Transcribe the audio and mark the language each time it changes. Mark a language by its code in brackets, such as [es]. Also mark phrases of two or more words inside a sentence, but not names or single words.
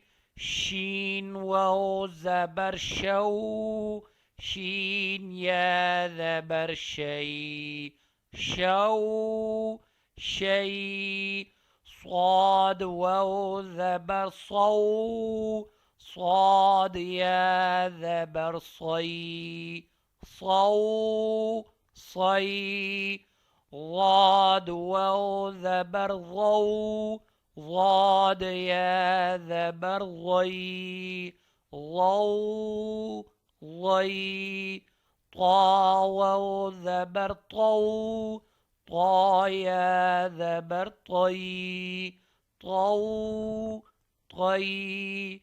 [ur] شین واو زبر شو، شین یا زبر شی، شو شی. صاد واو زبر صو، صاد یا زبر صی، صو صی. ضاد واو ذبر ضو، ضاد يا ذبر ضي، ضو ضي. طا واو ذبر طو، طا يا ذبر طي، طو طي.